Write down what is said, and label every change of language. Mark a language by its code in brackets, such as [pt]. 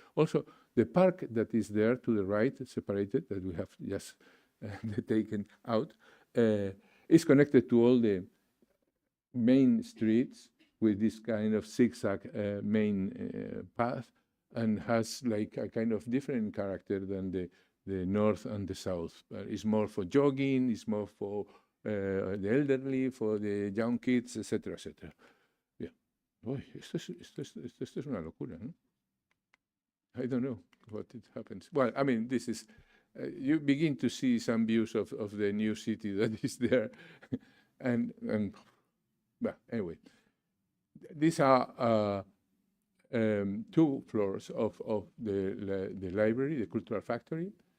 [en] Also, the park that is there to the right, separated, that we have just taken out, is connected to all the main streets with this kind of zigzag main path, and has like a kind of different character than the north and the south. It's more for jogging, it's more for the elderly, for the young kids, etc., etc. Yeah. [es] Boy, esto es una locura, ¿no? [en] I don't know what it happens. Well, I mean, this is, you begin to see some views of the new city that is there. and well, anyway, these are 2 floors of the library, the cultural factory.